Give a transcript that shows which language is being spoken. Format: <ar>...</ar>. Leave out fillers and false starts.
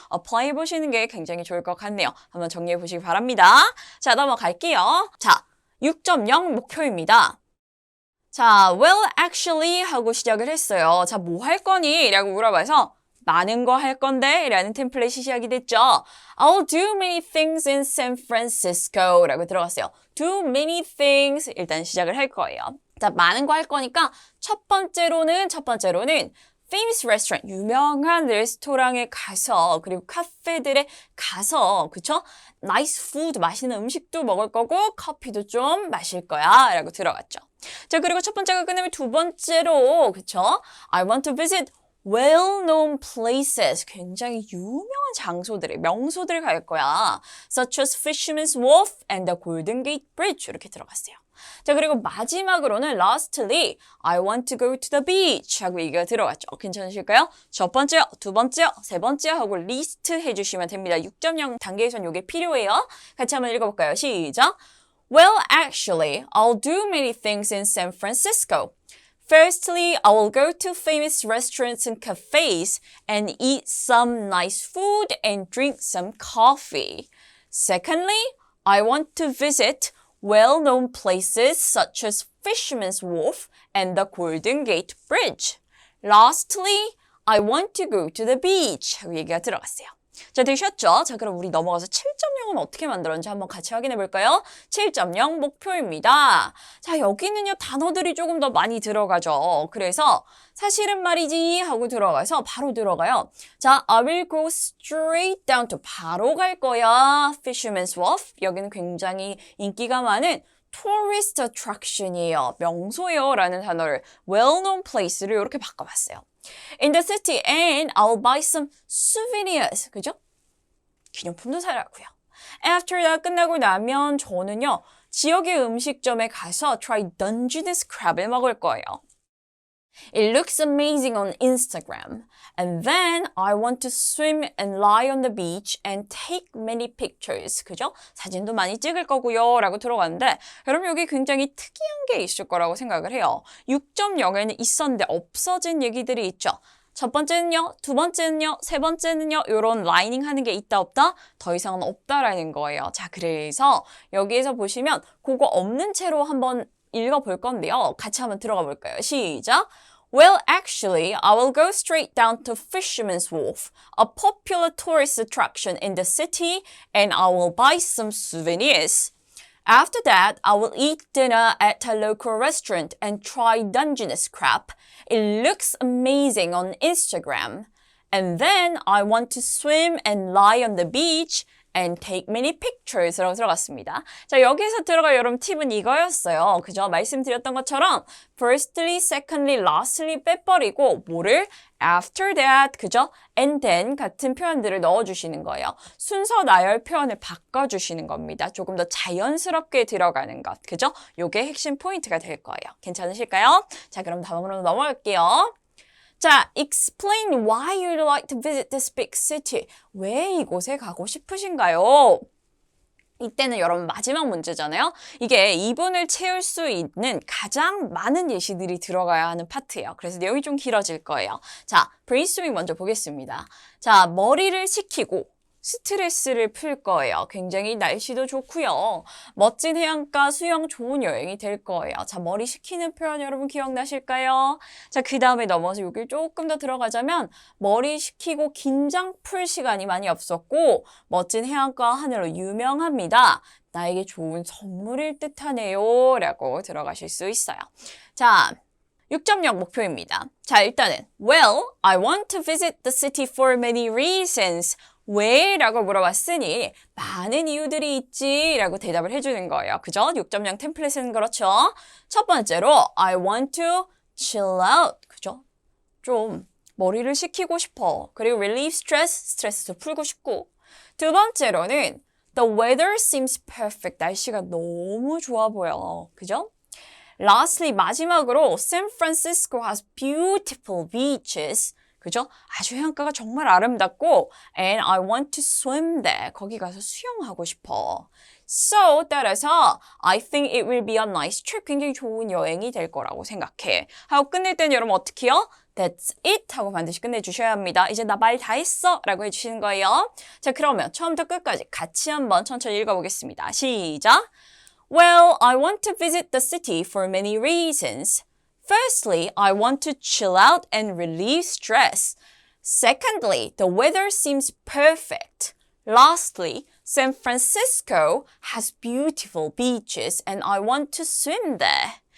<ko>어플라이 해 보시는 게 굉장히 좋을 것 같네요. 한번 정리해 보시기 바랍니다. 자, 넘어갈게요. 자, 6.0 목표입니다. 자,</ko> <en>well, actually</en> <ko>하고 시작을 했어요. 자, 뭐 할 거니? 라고 물어봐서 많은 거 할 건데? 라는 템플릿이 시작이 됐죠.</ko> <en>I'll do many things in San Francisco</en> <ko>라고 들어갔어요.</ko> <en>Do many things</en> <ko>일단 시작을 할 거예요. 자, 많은 거 할 거니까 첫 번째로는</ko> <en>famous restaurant,</en> <ko>유명한 레스토랑에 가서 그리고 카페들에 가서 그쵸?</ko> <en>nice food,</en> <ko>맛있는 음식도 먹을 거고 커피도 좀 마실 거야 라고 들어갔죠. 자, 그리고 첫 번째가 끝나면 두 번째로 그쵸?</ko> <en>I want to visit well-known places,</en> <ko>굉장히 유명한 장소들을, 명소들을 갈 거야.</ko> <en>Such as Fisherman's Wharf and the Golden Gate Bridge</en> <ko>이렇게 들어갔어요. 자, 그리고 마지막으로는</ko> <en>lastly, I want to go to the beach</en> <ko>하고 얘기가 들어갔죠. 괜찮으실까요? 첫 번째요, 두 번째요, 세 번째요 하고 리스트 해주시면 됩니다. 6.0 단계에선 이게 필요해요. 같이 한번 읽어볼까요? 시작!</ko> <en>Well, actually, I'll do many things in San Francisco. Firstly, I will go to famous restaurants and cafes and eat some nice food and drink some coffee. Secondly, I want to visit well-known places such as Fisherman's Wharf and the Golden Gate Bridge. Lastly, I want to go to the beach.</en> <ko>얘기가 들어갔어요. 자, 되셨죠? 자, 그럼 우리 넘어가서 7.0은 어떻게 만들었는지 한번 같이 확인해 볼까요? 7.0 목표입니다. 자, 여기는요, 단어들이 조금 더 많이 들어가죠. 그래서 사실은 말이지 하고 들어가서 바로 들어가요.</ko> <en>자, I will go straight down to</en> <ko>바로 갈 거야.</ko> <en>Fisherman's Wharf.</en> <ko>여기는 굉장히 인기가 많은 tourist attraction이에요. 명소예요. 라는 단어를</ko> <en>well-known place</en> <ko>를 이렇게 바꿔봤어요.</ko> <en>In the city and I'll buy some souvenirs.</en> <ko>그죠? 기념품도 사라고요.</ko> <en>After that</en> <ko>끝나고 나면 저는요. 지역의 음식점에 가서</ko> <en>try Dungeness crab</en> <ko>을 먹을 거예요.</ko> <en>It looks amazing on Instagram. And then I want to swim and lie on the beach and take many pictures.</en> <ko>그죠? 사진도 많이 찍을 거고요. 라고 들어갔는데 여러분 여기 굉장히 특이한 게 있을 거라고 생각을 해요. 6.0에는 있었는데 없어진 얘기들이 있죠. 첫 번째는요, 두 번째는요, 세 번째는요, 이런 라이닝 하는 게 있다 없다? 더 이상은 없다라는 거예요. 자, 그래서 여기에서 보시면 그거 없는 채로 한번 읽어볼 건데요. 같이 한번 들어가 볼까요? 시작!</ko> <en>Well, actually, I will go straight down to Fisherman's Wharf, a popular tourist attraction in the city, and I will buy some souvenirs. After that, I will eat dinner at a local restaurant and try Dungeness crab. It looks amazing on Instagram. And then I want to swim and lie on the beach and take many pictures</en> <ko>라고 들어갔습니다. 자, 여기서 들어갈 여러분 팁은 이거였어요. 그죠? 말씀드렸던 것처럼</ko> <en>firstly, secondly, lastly</en> <ko>빼버리고 뭐를</ko> <en>after that,</en> <ko>그죠?</ko> <en>and then</en> <ko>같은 표현들을 넣어주시는 거예요. 순서 나열 표현을 바꿔주시는 겁니다. 조금 더 자연스럽게 들어가는 것, 그죠? 요게 핵심 포인트가 될 거예요. 괜찮으실까요? 자, 그럼 다음으로 넘어갈게요.</ko> <en>자, explain why you'd like to visit this big city.</en> <ko>왜 이곳에 가고 싶으신가요? 이때는 여러분 마지막 문제잖아요. 이게 2분을 채울 수 있는 가장 많은 예시들이 들어가야 하는 파트예요. 그래서 내용이 좀 길어질 거예요. 자, 브레인스토밍 먼저 보겠습니다. 자, 머리를 식히고 스트레스를 풀 거예요. 굉장히 날씨도 좋고요. 멋진 해안가, 수영 좋은 여행이 될 거예요. 자, 머리 식히는 표현 여러분 기억나실까요? 자, 그 다음에 넘어서 여기 조금 더 들어가자면 머리 식히고 긴장 풀 시간이 많이 없었고 멋진 해안가 하늘로 유명합니다. 나에게 좋은 선물일 듯하네요. 라고 들어가실 수 있어요. 자, 6.0 목표입니다. 자, 일단은</ko> <en>Well, I want to visit the city for many reasons.</en> <ko>왜? 라고 물어봤으니 많은 이유들이 있지 라고 대답을 해주는 거예요. 그죠? 6.0 템플릿은 그렇죠. 첫 번째로</ko> <en>I want to chill out.</en> <ko>그죠? 좀 머리를 식히고 싶어. 그리고</ko> <en>relieve stress,</en> <ko>스트레스도 풀고 싶고. 두 번째로는</ko> <en>The weather seems perfect.</en> <ko>날씨가 너무 좋아 보여. 그죠?</ko> <en>Lastly,</en> <ko>마지막으로</ko> <en>San Francisco has beautiful beaches.</en> <ko>그죠? 아주 해안가가 정말 아름답고</ko> <en>And I want to swim there.</en> <ko>거기 가서 수영하고 싶어.</ko> <en>So,</en> <ko>따라서</ko> <en>I think it will be a nice trip.</en> <ko>굉장히 좋은 여행이 될 거라고 생각해. 하고 끝낼 때는 여러분 어떻게 해요?</ko> <en>That's it</en> <ko>하고 반드시 끝내주셔야 합니다. 이제 나 말 다 했어 라고 해주시는 거예요. 자, 그러면 처음부터 끝까지 같이 한번 천천히 읽어보겠습니다. 시작!</ko> <en>Well, I want to visit the city for many reasons. Firstly, I want to chill out and relieve stress. Secondly, the weather seems perfect. Lastly, San Francisco has beautiful beaches and I want to swim there.</en>